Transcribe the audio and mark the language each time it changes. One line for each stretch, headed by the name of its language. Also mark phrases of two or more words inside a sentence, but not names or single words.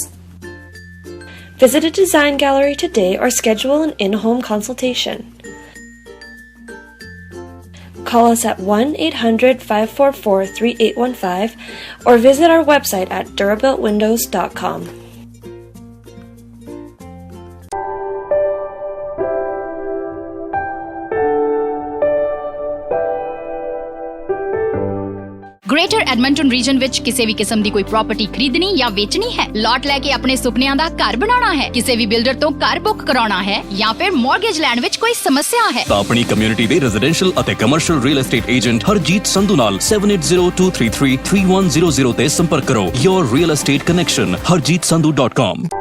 English: Visit a design gallery today or schedule an in-home consultation. Call us at 1-800-544-3815 or visit our website at durabuiltwindows.com.
Punjabi: ਗ੍ਰੇਟਰ ਐਡਮੰਟਨ ਰੀਜਨ ਵਿੱਚ ਕਿਸੇ ਵੀ ਕਿਸਮ ਦੀ ਕੋਈ ਪ੍ਰਾਪਰਟੀ ਖਰੀਦਣੀ ਜਾਂ ਵੇਚਣੀ ਹੈ, ਲਾਟ ਲੈ ਕੇ ਆਪਣੇ ਸੁਪਨਿਆਂ ਦਾ ਘਰ ਬਣਾਉਣਾ ਹੈ, ਕਿਸੇ ਵੀ ਬਿਲਡਰ ਤੋਂ ਘਰ ਬੁੱਕ ਕਰਾਉਣਾ ਹੈ ਜਾਂ ਫਿਰ ਮਾਰਗੇਜ ਲੈਣ ਵਿੱਚ ਕੋਈ ਸਮੱਸਿਆ ਹੈ ਤਾਂ ਆਪਣੀ ਕਮਿਊਨਿਟੀ ਦੇ ਰੈਜ਼ੀਡੈਂਸ਼ੀਅਲ ਅਤੇ
English: commercial real estate agent
Punjabi: ਹਰਜੀਤ ਸੰਧੂ ਨਾਲ 7802333100 ਤੇ ਸੰਪਰਕ ਕਰੋ।
English: Your real estate connection harjeetsandhu.com।